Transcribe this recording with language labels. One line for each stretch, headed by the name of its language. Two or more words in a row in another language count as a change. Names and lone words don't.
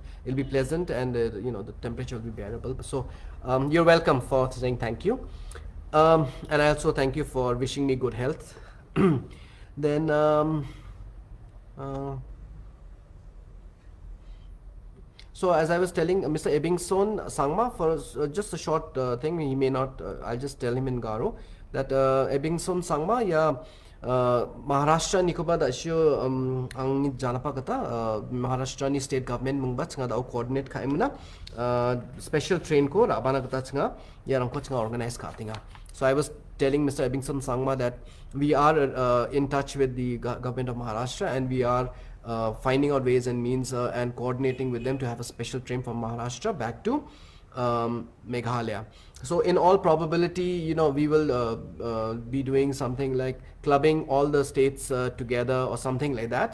English: It'll be pleasant, and the temperature will be bearable. So you're welcome for saying thank you, and I also thank you for wishing me good health. Then uh, So as I was telling Mr. Ebbingson Sangma, for just a short thing, he may not. I'll just tell him in Garo that
Garo: Ebbingson Sangma ya Maharashtra Nicobar da shio ang janapa kata Maharashtra ni
English: state government
Garo: mungba changa da coordinate ka imna
English: special train
Garo: ko rabana kata changa ya rangko changa organize ka tinga.
English: So I was telling Mr. Ebbingson Sangma that we are in touch with the government of Maharashtra, and we are finding out ways and means and coordinating with them to have a special train from Maharashtra back to Meghalaya. So in all probability, we will be doing something like clubbing all the states together or something like that.